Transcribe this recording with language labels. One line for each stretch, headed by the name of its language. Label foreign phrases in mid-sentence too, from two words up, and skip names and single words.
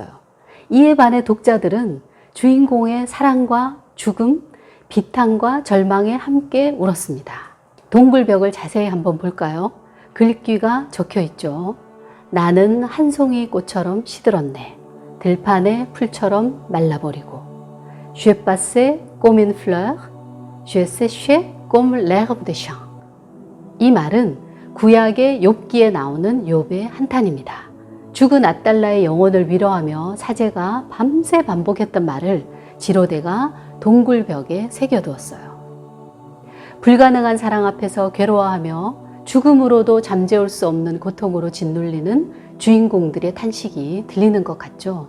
Korean: 이에 반해 독자들은 주인공의 사랑과 죽음, 비탄과 절망에 함께 울었습니다. 동굴벽을 자세히 한번 볼까요? 글귀가 적혀 있죠. 나는 한 송이 꽃처럼 시들었네. 들판의 풀처럼 말라버리고.
French: Je passais comme une fleur, je séchais comme l'herbe des champs.
Korean: 이 말은 구약의 욥기에 나오는 욥의 한탄입니다. 죽은 아달라의 영혼을 위로하며 사제가 밤새 반복했던 말을 지로대가 동굴벽에 새겨두었어요. 불가능한 사랑 앞에서 괴로워하며 죽음으로도 잠재울 수 없는 고통으로 짓눌리는 주인공들의 탄식이 들리는 것 같죠.